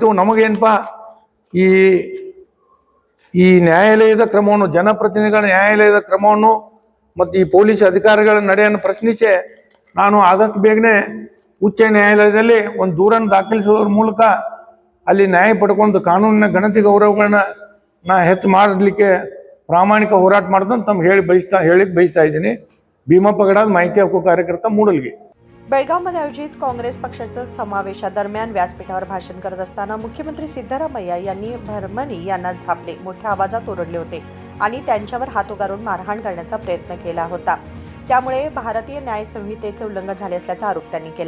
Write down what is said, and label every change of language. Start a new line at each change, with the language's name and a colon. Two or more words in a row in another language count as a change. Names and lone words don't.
Kannada: ನಮಗೇನಪ್ಪ ಈ ನ್ಯಾಯಾಲಯದ ಕ್ರಮವನ್ನು, ಜನಪ್ರತಿನಿಧಿಗಳ ನ್ಯಾಯಾಲಯದ ಕ್ರಮವನ್ನು ಮತ್ತು ಈ ಪೊಲೀಸ್ ಅಧಿಕಾರಿಗಳ ನಡೆಯನ್ನು ಪ್ರಶ್ನಿಸಿ ನಾನು ಆದಷ್ಟು ಬೇಗನೆ ಉಚ್ಚ ನ್ಯಾಯಾಲಯದಲ್ಲಿ ಒಂದು ದೂರನ್ನು ದಾಖಲಿಸುವುದರ ಮೂಲಕ ಅಲ್ಲಿ ನ್ಯಾಯ ಪಡ್ಕೊಂಡು ಕಾನೂನಿನ ಘನತೆ ಗೌರವಗಳನ್ನ ಹೆಚ್ಚು ಮಾಡಲಿಕ್ಕೆ ಪ್ರಾಮಾಣಿಕ ಹೋರಾಟ ಮಾಡೋದಂತ ತಮ್ಗೆ ಹೇಳಿಕ್ಕೆ ಬಯಸ್ತಾ ಇದ್ದೀನಿ। ಭೀಮಪ್ಪ ಗಡಾದ್, ಮಾಹಿತಿ ಹಕ್ಕು ಕಾರ್ಯಕರ್ತ, ಮೂಡಲಗಿ।
Marathi: बेळगावमध्ये आयोजित काँग्रेस पक्षाच्या समावेशादरम्यान व्यासपीठावर भाषण करत असताना मुख्यमंत्री सिद्धरामय्या यांनी बर्मणी यांना झापले, मोठ्या आवाजात ओरडले होते आणि त्यांच्यावर हात उगारून मारहाण करण्याचा प्रयत्न केला होता। त्यामुळे भारतीय न्याय संहितेचे उल्लंघन झाले असल्याचा आरोप त्यांनी केला।